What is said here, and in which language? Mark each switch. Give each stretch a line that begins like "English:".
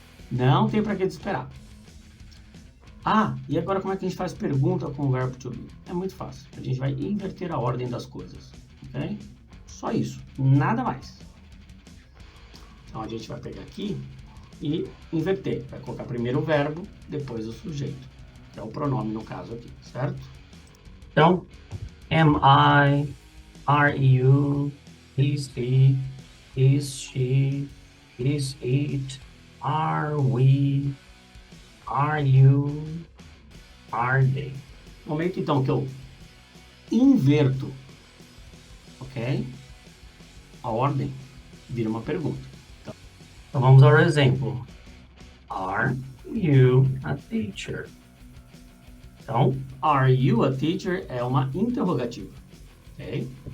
Portuguese: Não tem para que desesperar. E agora como é que a gente faz pergunta com o verbo to be? É muito fácil. A gente vai inverter a ordem das coisas. Ok? Só isso. Nada mais. Então a gente vai pegar aqui e inverter. Vai colocar primeiro o verbo, depois o sujeito. Que é o pronome no caso aqui, certo?
English: Então, am I, are you, is he, is she, is it, are we, are you, are they.
Portuguese: No momento então que eu inverto, ok? A ordem vira uma pergunta. Então vamos ao exemplo.
English: Are you a teacher?
Portuguese: Então,
English: are you a teacher
Portuguese: é uma interrogativa, ok?